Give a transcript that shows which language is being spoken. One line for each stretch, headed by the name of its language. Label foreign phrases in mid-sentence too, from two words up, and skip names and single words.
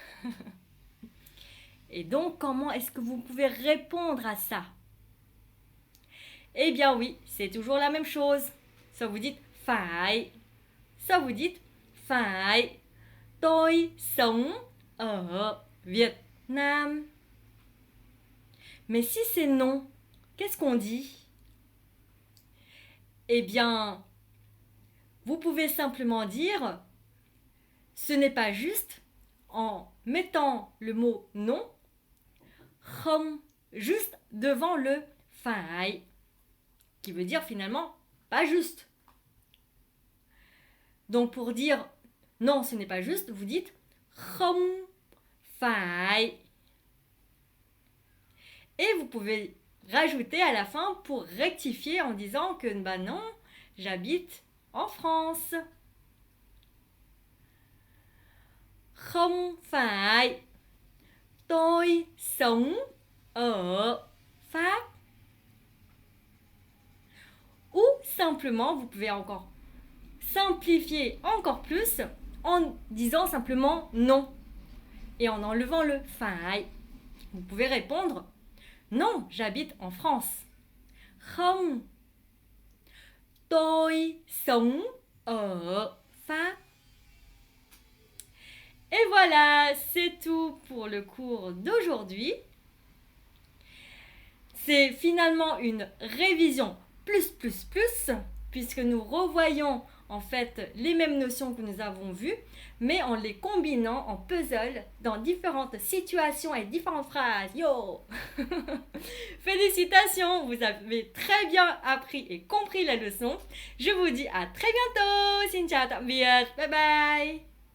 French: Et donc, comment est-ce que vous pouvez répondre à ça? Eh bien oui, c'est toujours la même chose. Soit vous dites phải, soit vous dites phải.
Vietnamese: Tôi sống ở Việt Nam.
French: Mais si c'est non, qu'est-ce qu'on dit? Eh bien, vous pouvez simplement dire ce n'est pas juste en mettant le mot non, không, juste devant le phải, qui veut dire finalement pas juste. Donc pour dire non, ce n'est pas juste, vous dites
Vietnamese: không phải.
French: Et vous pouvez rajouter à la fin pour rectifier en disant que bah non, j'habite en France.
Vietnamese: Không phải, tôi sống ở Pháp.
French: Ou simplement, vous pouvez encore simplifier encore plus en disant simplement non et en enlevant le phải. Vous pouvez répondre non, j'habite en France.
Vietnamese: Không Tôi sống ở Pháp.
French: Et voilà, c'est tout pour le cours d'aujourd'hui. C'est finalement une révision plus, puisque nous revoyons en fait les mêmes notions que nous avons vues, mais en les combinant en puzzle dans différentes situations et différentes phrases. Yo Félicitations, vous avez très bien appris et compris la leçon. Je vous dis à très bientôt.
Vietnamese: Xin chào tạm biệt.
English: Bye bye.